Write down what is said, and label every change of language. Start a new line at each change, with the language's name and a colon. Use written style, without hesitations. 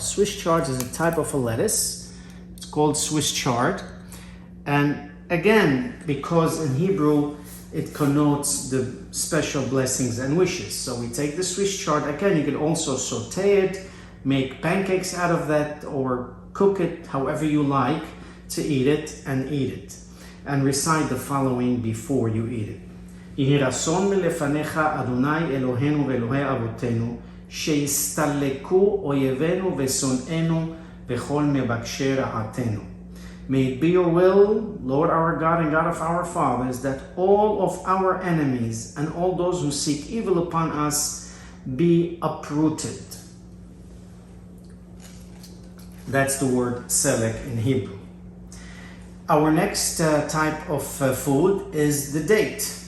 English: Swiss chard is a type of a lettuce. It's called Swiss chard, and again, because in Hebrew it connotes the special blessings and wishes. So we take the Swiss chard. Again, you can also saute it, make pancakes out of that, or cook it however you like to eat it, and recite the following before you eat it.
Hebrew: יהי רצון מלפניך אדוני אלוהינו ואלוהי אבותינו שיסתלקו אויבינו ושונאינו וכל מבקשי רעתנו.
English: May it be your will, Lord our God and God of our fathers, that all of our enemies and all those who seek evil upon us be uprooted. That's the word selek in Hebrew. Our next type of food is the date.